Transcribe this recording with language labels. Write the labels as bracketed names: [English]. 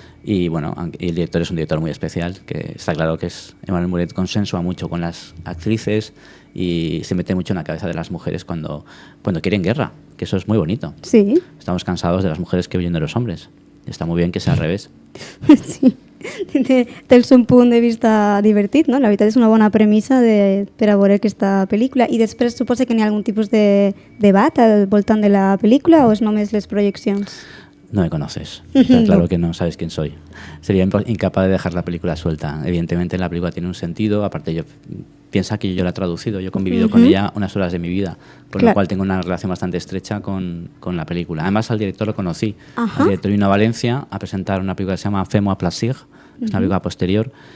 [Spanish] Y bueno, el director es un director muy especial, que está claro que es Emmanuel Muret, consensua mucho con las actrices y se mete mucho en la cabeza de las mujeres cuando quieren guerra, que eso es muy bonito. Sí. Estamos cansados de las mujeres que huyen de los hombres. Está muy bien que sea al revés. Sí. [Catalan] Tens un punt de vista divertit, no? La veritat és una bona premissa per a veure aquesta pel·lícula. I després suposa que n'hi ha algun tipus de debat al voltant de la pel·lícula o és només les projeccions? [Spanish] No me conoces. Está claro que no sabes quién soy. Sería incapaz de dejar la película suelta. Evidentemente la película tiene un sentido. Aparte, piensa que yo la he traducido. Yo he convivido con ella unas horas de mi vida. Por lo cual tengo una relación bastante estrecha con la película. Además, al director lo conocí. El director vino a Valencia a presentar una película que se llama Fais-moi plaisir. Es una película posterior.